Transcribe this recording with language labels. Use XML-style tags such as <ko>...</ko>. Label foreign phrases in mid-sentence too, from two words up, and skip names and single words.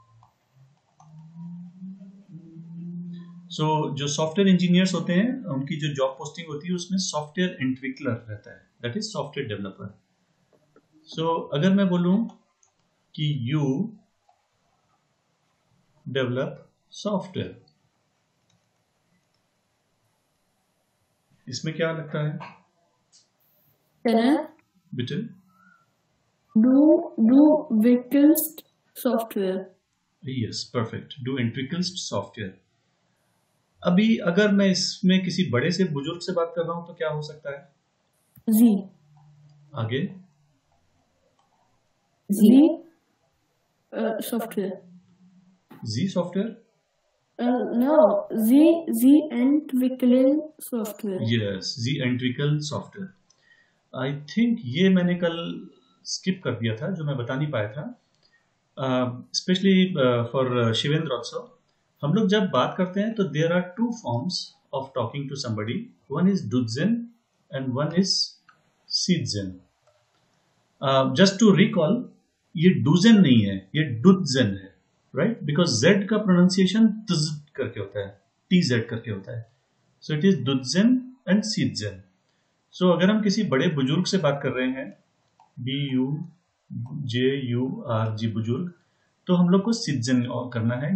<hi>So जो</hi> <en>software engineers</en> <hi>होते हैं उनकी जो</hi> <en>job posting</en> <hi>होती है उसमें</hi> <de>Software Entwickler</de> <hi>रहता है,</hi> <en>that is software developer.</en> <hi>सो अगर मैं बोलूं कि</hi> <en>you develop software,</en> <hi>इसमें क्या लगता है बिटे?</hi> <de>Du wickelst Software.</de> <en>yes, perfect.</en> <de>du entwickelst Software.</de> <hi>अभी अगर मैं इसमें किसी बड़े से बुजुर्ग से बात कर रहा हूं तो क्या हो सकता है?</hi> <de>Sie.</de> <hi>आगे</hi> <de>Sie Software.</de> <hi>जी सॉफ्टवेयर.</hi> <en>No,</en> <de>Sie entwickeln Software.</de> <hi>यस,</hi> <de>Sie entwickel Software.</de> <en>I think</en> <hi>ये मैंने कल स्किप कर दिया था जो मैं बता नहीं पाया था,</hi> <en>specially for Shivendra also.</en> <hi>हम लोग जब बात करते हैं तो</hi> <en>there are two forms of talking to somebody. one is duzen and one is siezen. just to recall,</en> <hi>ये डुज़न नहीं है, ये डुज़न है, राइट?</hi> <en>because Z</en> <hi>का प्रोनाउंसिएशन तज करके होता है, टी जेड करके होता है.</hi> <en>so it is duzen and siezen.</en> <hi>सो अगर हम किसी बड़े बुजुर्ग से बात कर रहे हैं, BUJURG बुजुर्ग, तो हम लोग को सिटीजन करना है.</hi>